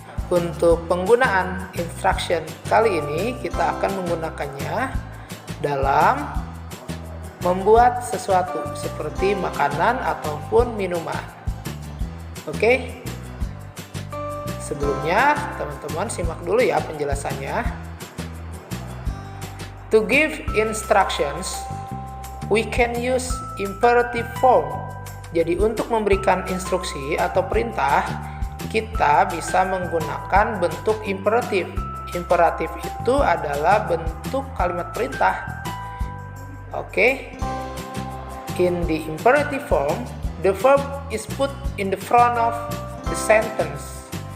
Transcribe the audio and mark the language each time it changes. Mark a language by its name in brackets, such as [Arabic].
[Indonesian] Untuk penggunaan instruction kali ini kita akan menggunakannya dalam membuat sesuatu seperti makanan ataupun minuman. Oke? Sebelumnya, teman-teman simak dulu ya penjelasannya. [English] To give instructions, we can use imperative form. [Indonesian] Jadi untuk memberikan instruksi atau perintah, kita bisa menggunakan bentuk imperatif. Imperatif itu adalah bentuk kalimat perintah. Oke. [English] In the imperative form, the verb is put in the front of the sentence.